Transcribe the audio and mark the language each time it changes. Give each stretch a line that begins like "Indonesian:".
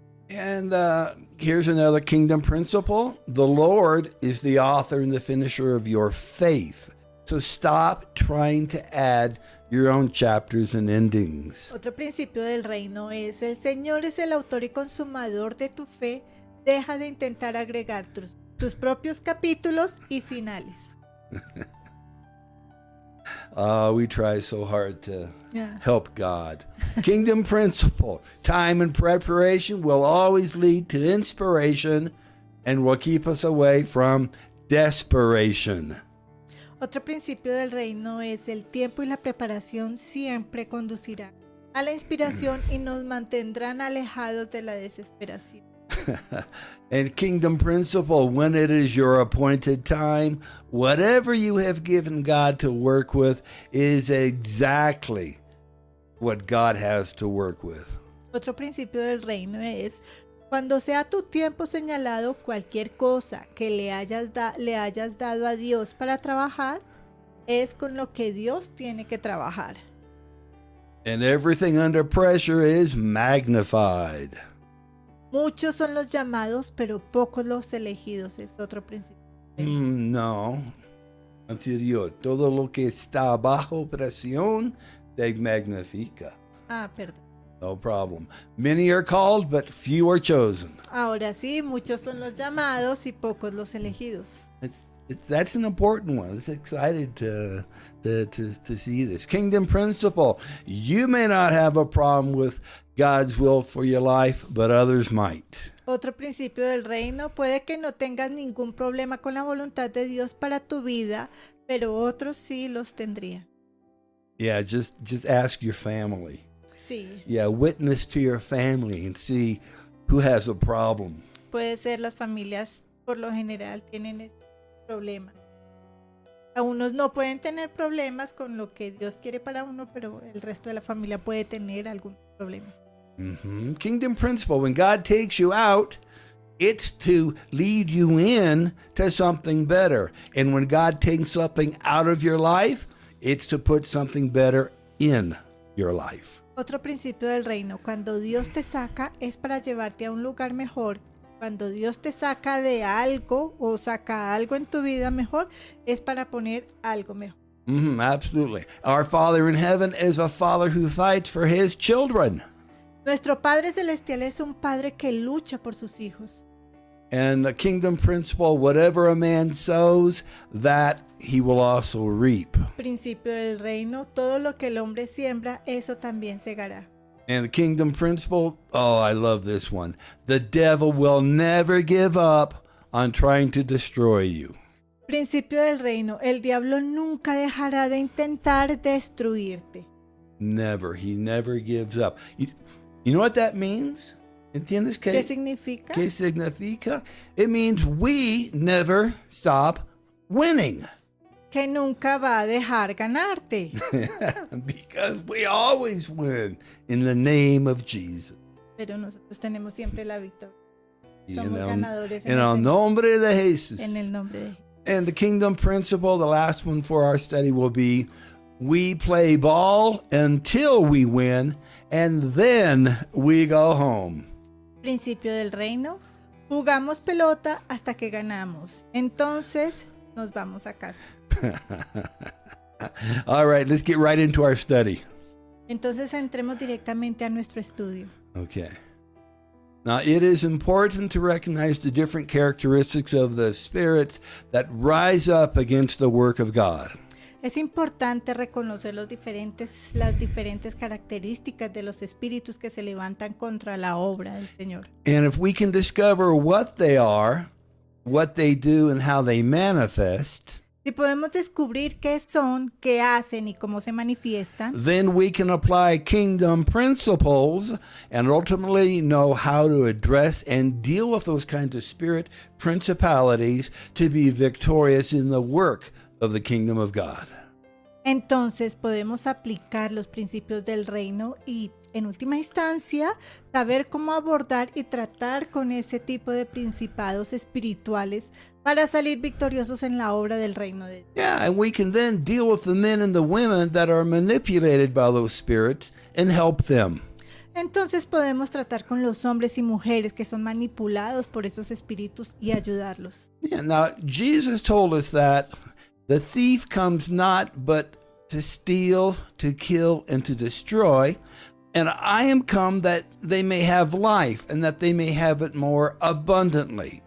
English: And here's another kingdom principle. The Lord is the author and the finisher of your faith. So stop trying to add your own chapters and endings.
Spanish: Otro principio del reino es: el Señor es el autor y consumador de tu fe. Deja de intentar agregar tus propios capítulos y finales.
English: We try so hard to Yeah. help God. Kingdom principle. Time and preparation will always lead to inspiration and will keep us away from desperation.
Spanish: Otro principio del reino es: el tiempo y la preparación siempre conducirán a la inspiración y nos mantendrán alejados de la desesperación.
English: And kingdom principle, when it is your appointed time, whatever you have given God to work with is exactly what God has to work with.
Spanish: Otro principio del reino es: cuando sea tu tiempo señalado, cualquier cosa que le hayas dado a Dios para trabajar, es con lo que Dios tiene que trabajar.
English: And everything under pressure is magnified.
Spanish: Muchos son los llamados, pero pocos los elegidos. Es otro principio. No. Anterior. Todo lo que está bajo presión te magnifica. Perdón.
English: No problem. Many are called, but few are chosen.
Spanish: Ahora sí, muchos son los llamados y pocos los elegidos.
English: That's an important one. It's excited to see this. Kingdom principle. You may not have a problem with God's will for your life, but others might.
Spanish: Otro principio del reino: puede que no tengas ningún problema con la voluntad de Dios para tu vida, pero otros sí los tendrían.
English: Yeah, just ask your family.
Spanish: Sí,
English: Yeah, witness to your family and see who has a problem.
Spanish: puede ser las familias por lo general tienen este problema. A unos no pueden tener problemas con lo que Dios quiere para uno, pero el resto de la familia puede tener algunos problemas.
English: Kingdom principle, when God takes you out, it's to lead you in to something better. And when God takes something out of your life, it's to put something better in your life.
Spanish: Otro principio del reino, cuando Dios te saca es para llevarte a un lugar mejor. Cuando Dios te saca de algo o saca algo en tu vida mejor, es para poner algo mejor.
English: Absolutely. Our Father in heaven is a father who fights for his children.
Spanish: Nuestro Padre Celestial es un Padre que lucha por sus hijos.
English: And the kingdom principle, whatever a man sows, that he will also reap.
Spanish: Principio del reino, todo lo que el hombre siembra, eso también segará.
English: And the kingdom principle, oh, I love this one. The devil will never give up on trying to destroy you.
Spanish: Principio del reino, el diablo nunca dejará de intentar destruirte.
English: Never. He never gives up. You know what that means?
Spanish: ¿Entiendes ¿Qué significa? ¿Qué significa?
English: It means we never stop winning.
Spanish: Que nunca va a dejar ganarte.
English: Because we always win in the name of Jesus.
Spanish: Pero nosotros tenemos siempre la victoria. En Somos el, ganadores en el nombre de Jesús. en el nombre de Jesús.
English: And the kingdom principle, the last one for our study will be, we play ball until we win, and then we go home.
Spanish: Principio del reino. Jugamos pelota hasta que ganamos. Entonces nos vamos a casa.
English: All right, let's get right into our study.
Spanish: Entonces entremos directamente a nuestro estudio.
English: Okay. Now, it is important to recognize the different characteristics of the spirits that rise up against the work of God.
Spanish: Es importante reconocer las diferentes características de los espíritus que se levantan contra la obra del Señor.
English: And if we can discover what they are, what they do, and how they manifest,
Spanish: Si podemos descubrir qué son, qué hacen y cómo se manifiestan,
English: then we can apply kingdom principles and ultimately know how to address and deal with those kinds of spirit principalities to be victorious in the work of the kingdom of God.
Spanish: entonces podemos aplicar los principios del reino y, en última instancia, saber cómo abordar y tratar con ese tipo de principados espirituales para salir victoriosos en la obra del reino de Dios.
English: Yeah, and we can then deal with the men and the women that are manipulated by those spirits and help them.
Spanish: Entonces podemos tratar con los hombres y mujeres que son manipulados por esos espíritus y ayudarlos.
English: Yeah, now Jesus told us that the thief comes not but to steal, to kill, and to destroy. And I am come that they may have life, and that they may have it more abundantly.